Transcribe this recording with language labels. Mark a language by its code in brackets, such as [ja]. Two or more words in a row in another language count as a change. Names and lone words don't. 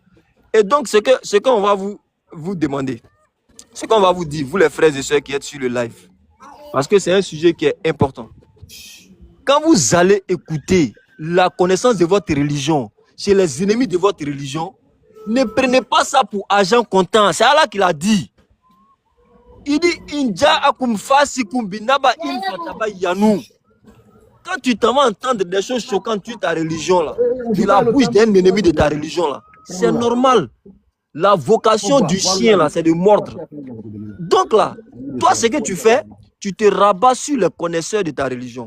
[fr] Et donc ce qu'on va vous demander, ce qu'on va vous dire, vous les frères et sœurs qui êtes sur le live, parce que c'est un sujet qui est important. Quand vous allez écouter la connaissance de votre religion chez les ennemis de votre religion, ne prenez pas ça pour argent comptant. C'est Allah qui l'a dit. Il dit [ar] إن جاءكم فاسق بنبإ فتبينوا. [fr] Quand tu t'en vas entendre des choses choquantes sur ta religion là, de la bouche d'un ennemi de ta religion là, c'est normal. La vocation du chien là, c'est de mordre. Donc là, toi ce que tu fais, tu te rabats sur les connaisseurs de ta religion.